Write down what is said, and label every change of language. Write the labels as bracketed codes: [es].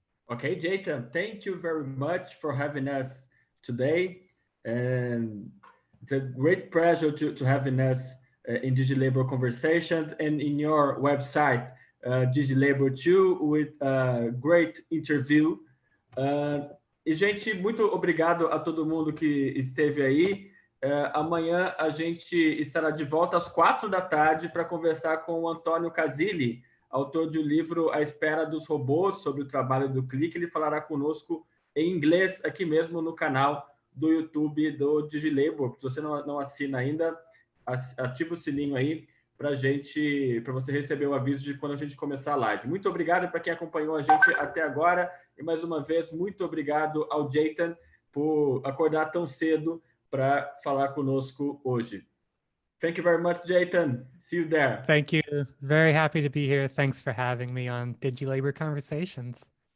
[en] Okay, Jathan, thank you very much for having us today. And it's a great pleasure to having us in DigiLabour Conversations and in your website, DigiLabour too, with a great interview. [pt] E, gente, muito obrigado a todo mundo que esteve aí. Amanhã a gente estará de volta às 4 da tarde para conversar com o Antônio Casilli, autor de um livro A Espera dos Robôs, sobre o trabalho do clique. Ele falará conosco em inglês aqui mesmo no canal do YouTube do DigiLabour. Se você não assina ainda, ativa o sininho aí para você receber o aviso de quando a gente começar a live. Muito obrigado para quem acompanhou a gente até agora. E mais uma vez, muito obrigado ao Jathan por acordar tão cedo para falar conosco hoje. [en] Thank you very much, Jathan. See you there. Thank you. Very happy to be here. Thanks for having me on DigiLabour Conversations.